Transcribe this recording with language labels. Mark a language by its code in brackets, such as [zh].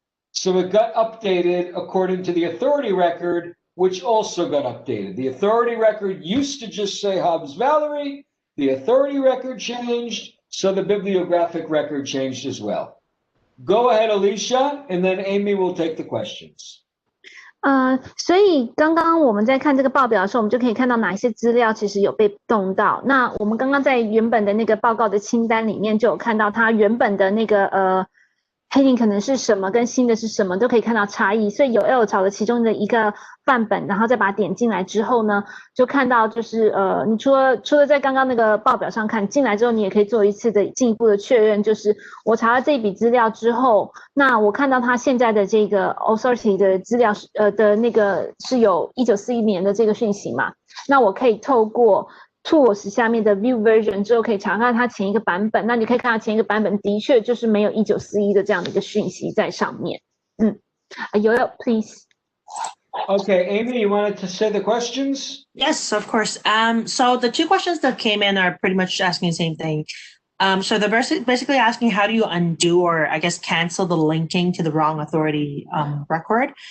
[en] So it got updated according to the authority record, which also got updated. The authority record used to just say Hobbs Valerie. The authority record changed, so the bibliographic record changed as well. Go ahead, Alicia, and then Amy will take the questions. [zh] 所以刚刚我们在看这个报表的时候，我们就可以看到哪一些资料其实有被动到。那我们刚刚在原本的那个报告的清单里面就有看到，它原本的那个heading 可能是什么，跟新的是什么，都可以看到差异。所以Yoel找了其中的一个范本，然后再把它点进来之后呢，就看到就是你除了在刚刚那个报表上看进来之后，你也可以做一次的进一步的确认，就是我查了这一笔资料之后，那我看到它现在的这个 authority 的资料的那个是有1941年的这个讯息嘛，那我可以透过Tools 下面的 View Version 之后可以查看它前一个版本，那你可以看到前一个版本的确就是没有1941的这样的一个讯息在上面。 [en] Yoel, please. Okay, Amy, you wanted to say the questions? Yes, of course. So the two questions that came in are pretty much asking the same thing. So they're basically asking how do you undo or I guess cancel the linking to the wrong authority record?